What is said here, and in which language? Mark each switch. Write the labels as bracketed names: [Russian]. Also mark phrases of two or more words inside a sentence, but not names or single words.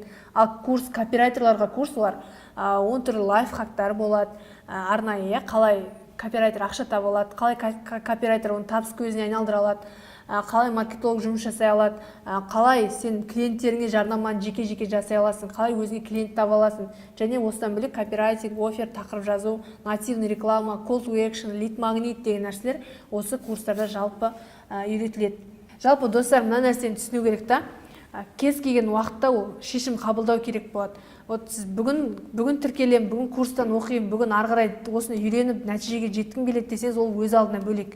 [Kazakh] Ал курс, копирайтерларға курсылар, 10 түрлі лайфхактар болады, арнайы, қалай копирайтер ақша таба алады, қалай копирайтер оны табыс көзіне айналдыра алады, қалай маркетолог жұмыс жасай алады, қалай сен клиенттеріңе жарнаманы жеке-жеке жасай аласың, қалай өзіңе клиент таба аласың, және осыдан бөлек копирайтинг, офер, тақырып жазу, [Russian] нативный реклама, [English] call to action, [Kazakh] lead магнит деген нәрселер осы курстарда жалпы үйретіледі. Жалпы достар, мына нәрсені түсіну керек та, кез келген уақытта ол шешім қабылдау керек болады. Вот сіз бүгін тіркелем, бүгін курстан оқимын, бүгін ары қарай осыны үйреніп нәтижеге жеткім келеді десеңіз, ол өз алдына бөлек.